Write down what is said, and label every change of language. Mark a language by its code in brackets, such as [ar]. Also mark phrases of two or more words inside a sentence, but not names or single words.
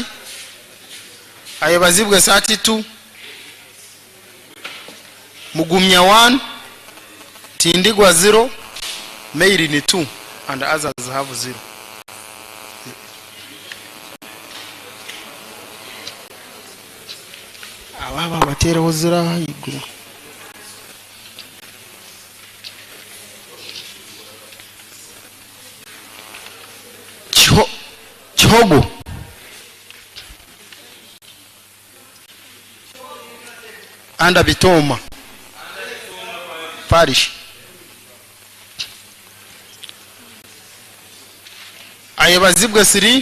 [en] Ayebazibwe 32. Mugumya 1. Tindigwa 0. Mairin 2 and others have 0. [nyn] Ababa bateraho 0 iguru. [en] Chogo Anda Bitoma Parish ayebazibwe 3.